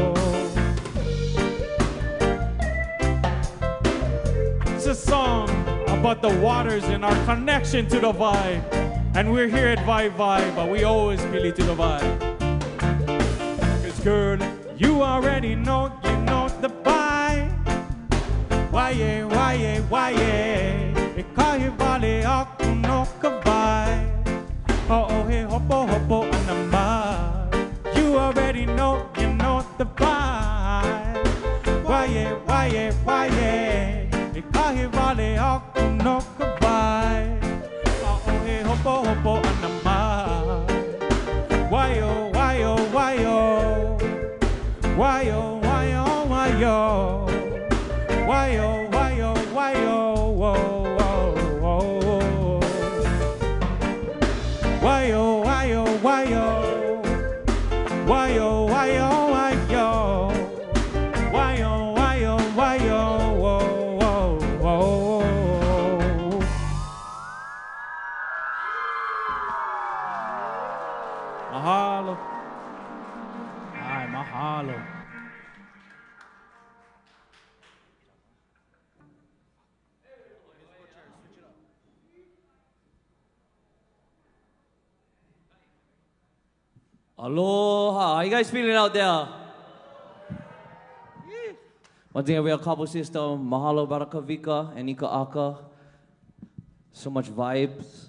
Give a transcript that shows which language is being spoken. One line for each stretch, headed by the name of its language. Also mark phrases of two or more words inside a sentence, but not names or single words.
English: It's a song about the waters and our connection to the vibe. And we're here at Waiwai, but we always feel it to the vibe. Cause girl, you already know, you know the vibe. Why-yeah, why-yeah, why-yeah.
Hawaiian: Ikahivale aku no kavai. Oh, hey, hopo, hopo, anamba.
English: You already know, you know the vibe. Why-yeah, why-yeah, why-yeah.
Hawaiian: Ikahivale aku no kavai. Oh, hey, hopo, hopo, anamba. Why-oh, why-oh, why-oh. Why-oh, why-oh, why-oh. Why-oh, why-oh, why-oh, whoa, whoa, whoa. Why-oh, why-oh, why-oh. Why-oh, why-oh, why-oh. Why-oh, why-oh, why-oh, whoa, whoa, whoa.
English: Mahalo. Ay, mahalo. Aloha. How you guys feeling out there? Once again, we have Cabo System, Mahalo Barakavika, and Ika Aka. So much vibes.